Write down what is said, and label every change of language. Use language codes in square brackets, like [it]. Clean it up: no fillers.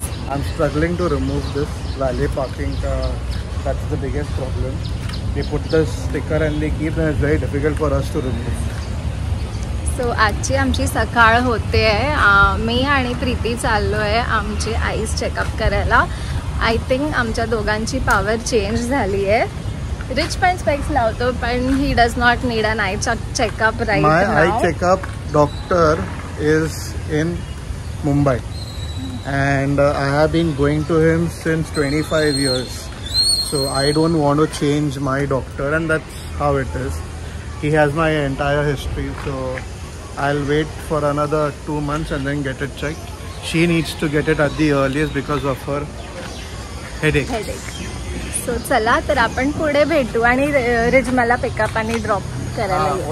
[en] I'm struggling to remove this valet parking. That's the biggest problem. They put this sticker and they keep, and it's very difficult for us to remove. [mr] So आजची आमची सकाळ होते आहे. मी आणि प्रीती चाललो आहे आमची आईस चेकअप करायला. [en] I think [mr] आमच्या दोघांची पॉवर चेंज झाली आहे. [en] रिच [mr] पण स्पेक्स लावतो पण [en] He does not need an eye checkup right now. My eye checkup doctor is in Mumbai and I have been going to him since 25 years. So I don't want to change my doctor, and that's how it is. He has my entire history, so I'll wait for another 2 months and then get it checked. She needs to get it at the earliest because of her headache. [mr] So चला तर आपण पुढे भेटू आणि ridge मला pickup आणि drop करायला येऊ.